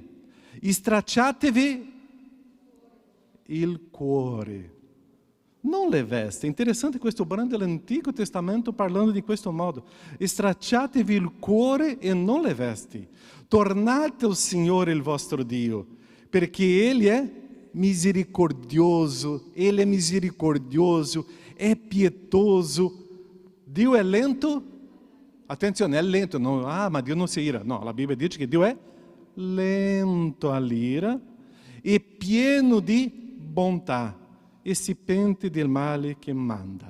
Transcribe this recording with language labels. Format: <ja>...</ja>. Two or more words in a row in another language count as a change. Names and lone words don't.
<it>Stracciatevi il cuore. Non le vesti. Interessante questo brano dell'Antico Testamento parlando di questo modo. Stracciatevi il cuore e non le vesti. Tornate al Signore il vostro Dio, perché Egli è misericordioso,</it> <pt>Ele é misericordioso, é pietoso.</pt> <it>Dio è lento? Attenzione, è lento. Non, ma Dio non si ira. No, la Bibbia dice che Dio è lento all'ira e pieno di bontà e si pente del male che manda.</it>